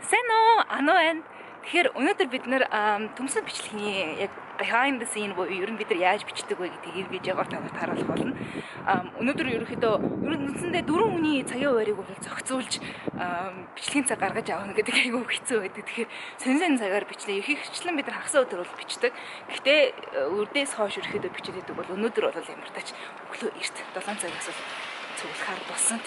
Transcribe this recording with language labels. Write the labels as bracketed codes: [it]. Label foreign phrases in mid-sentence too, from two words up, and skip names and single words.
[mn] Сайн уу? Ано байна. Тэгэхээр өнөөдөр бид нэр төмсөн бичлэгийн яг [en] behind the scene [mn] буюу ер нь бид нар яаж бичдэг вэ гэдгийг видеогоор танарт харуулах болно. Өнөөдөр ерөнхийдөө үндсэндээ 4 хүний цагийн хуваарийг бол зохицуулж бичлэгийн цаг гаргаж авах гэдэг айгүй хэцүү байдаг. Тэгэхээр сонин цагаар бичлээ. Ихэнхдээ бид нар хагас өдөр бол бичдэг. Гэхдээ үрдээс хойш ерөнхийдөө бичиж байдаг бол өнөөдөр бол ямар тач өглөө эрт 7 цагаас бол цуглахаар болсон.